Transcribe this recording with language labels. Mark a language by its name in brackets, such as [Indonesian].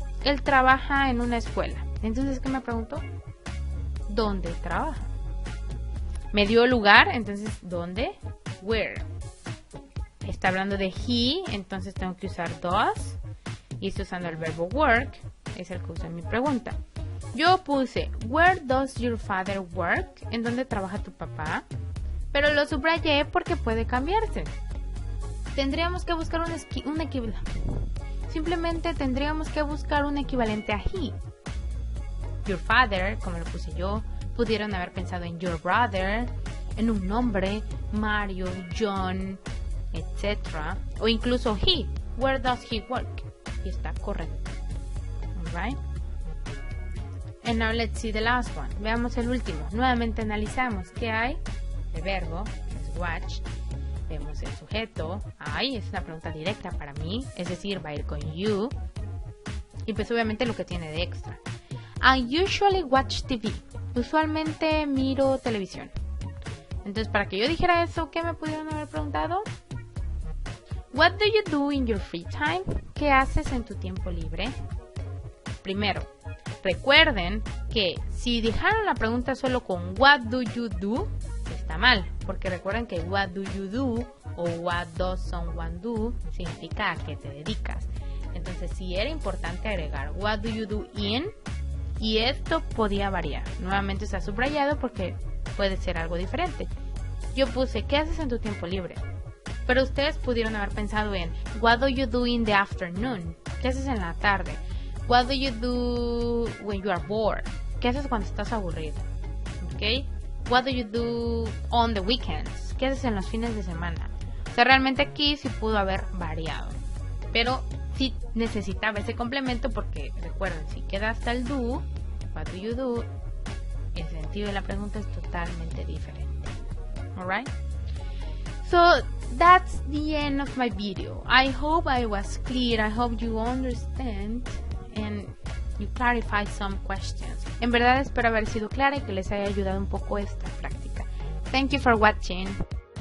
[Spanish] Él trabaja en una escuela. Entonces, ¿qué me preguntó? ¿Dónde trabaja? Me dio lugar, entonces, ¿dónde? Where. Está hablando de he, entonces tengo que usar does. Y estoy usando el verbo work, es el que uso en mi pregunta. Yo puse, [English] where does your father work? [Spanish] ¿En dónde trabaja tu papá? Pero lo subrayé porque puede cambiarse. Tendríamos que buscar un equivalente. Simplemente tendríamos que buscar un equivalente a he. Your father, como lo puse yo, pudieron haber pensado en your brother, en un nombre, Mario, John, etc. O incluso he. [English] Where does he work? [Spanish] Y está correcto. [English] Alright. And now let's see the last one. [Spanish] Veamos el último. Nuevamente analizamos qué hay. El verbo es watch. Vemos el sujeto. Ay, es una pregunta directa para mí. Es decir, va a ir con you. Y pues obviamente lo que tiene de extra. [English] I usually watch TV. [Spanish] Usualmente miro televisión. Entonces, para que yo dijera eso, ¿qué me pudieron haber preguntado? [English] What do you do in your free time? [Spanish] ¿Qué haces en tu tiempo libre? Primero, recuerden que si dejaron la pregunta solo con what do you do, está mal, porque recuerden que what do you do o what does someone do significa a qué te dedicas. Entonces sí era importante agregar what do you do in, y esto podía variar. Nuevamente está subrayado porque puede ser algo diferente. Yo puse ¿qué haces en tu tiempo libre? Pero ustedes pudieron haber pensado en [English] what do you do in the afternoon? [Spanish] ¿Qué haces en la tarde? [English] What do you do when you are bored? [Spanish] ¿Qué haces cuando estás aburrido? ¿Ok? [English] What do you do on the weekends? [Spanish] ¿Qué haces en los fines de semana? O sea, realmente aquí sí pudo haber variado. Pero sí necesitaba ese complemento porque, recuerden, si queda hasta el do, what do you do, el sentido de la pregunta es totalmente diferente. [English] Alright? So, that's the end of my video. I hope I was clear. I hope you understand and you clarify some questions. [Spanish] En verdad espero haber sido clara y que les haya ayudado un poco esta práctica. [English] Thank you for watching.